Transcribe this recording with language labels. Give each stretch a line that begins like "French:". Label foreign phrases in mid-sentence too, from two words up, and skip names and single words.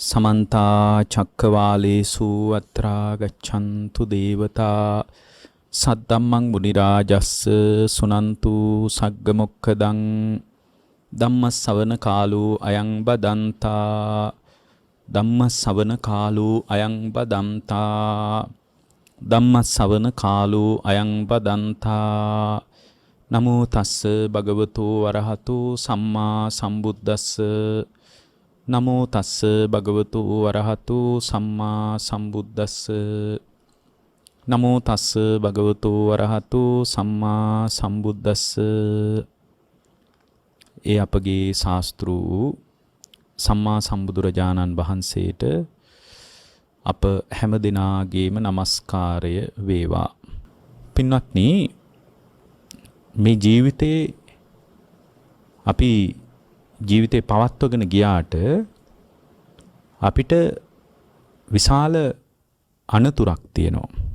Pali: समन्ता चक्रवालेषु अत्रा गच्छन्तु देवता सद्धम्मं मुनिराजस्स सुनन्तु सग्गमुक्खदं धम्मसवන කාලෝ අයං බදන්තා ධම්මසවන කාලෝ අයං බදන්තා ධම්මසවන කාලෝ අයං බදන්තා නමෝ තස්ස භගවතෝ වරහතෝ සම්මා සම්බුද්දස්ස නමෝ තස්ස භගවතෝ වරහතෝ සම්මා සම්බුද්දස්ස නමෝ තස්ස භගවතෝ වරහතෝ සම්මා සම්බුද්දස්ස.
Sinhala: ඒ අපගේ ශාස්ත්‍රූ සම්මා සම්බුදුරජාණන් වහන්සේට අප හැම දිනාගේම নমස්කාරය වේවා. පින්වත්නි, මේ ජීවිතේ අපි ජීවිතේ පවත්වගෙන ගියාට අපිට විශාල අනතුරක් තියෙනවා.